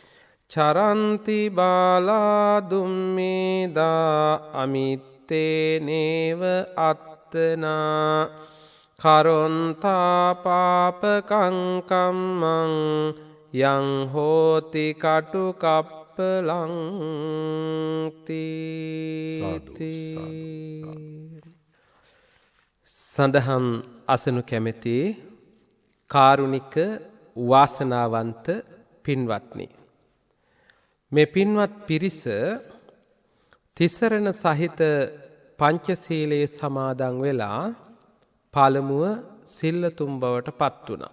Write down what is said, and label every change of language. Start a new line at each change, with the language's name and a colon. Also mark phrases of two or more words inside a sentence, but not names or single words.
Pali: චරන්ති බාලා දුම්මේදා අමිත්තේ නේව අත්තනා කරොන්තා පාපකං කම්මං යං හෝති කටුකප්පලං තීති.
Sinhala: සඳහන් අසනු කැමැති කාරුණික වාසනාවන්ත පින්වත්නි, මේ පින්වත් පිරිස තිසරණ සහිත පංචශීලයේ සමාදන් වෙලා පළමුව සිල්ලතුම් බවට පත් වුණා.